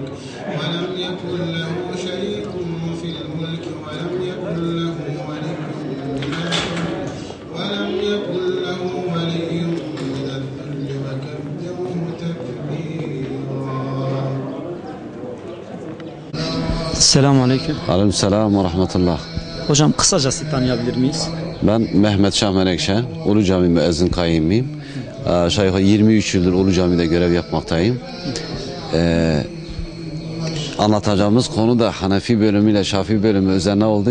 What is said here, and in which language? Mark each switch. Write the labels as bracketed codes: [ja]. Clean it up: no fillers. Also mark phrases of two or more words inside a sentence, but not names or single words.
[ar] ولم يكن له شريك في الملك ولم يكن له ولي من الذل وكبره تكبيرا. [tr] Selamun Aleyküm. Aleykümselam ve rahmetullah. Hocam kısaca sizi tanıyabilir miyiz? Ben Mehmet Şah Menekşe, Ulu Cami müezzin kayyımıyım. Aşağı yukarı 23 yıldır Ulu Cami'de görev yapmaktayım. Anlatacağımız konu da Hanefi bölümüyle Şafii bölümü üzerine oldu.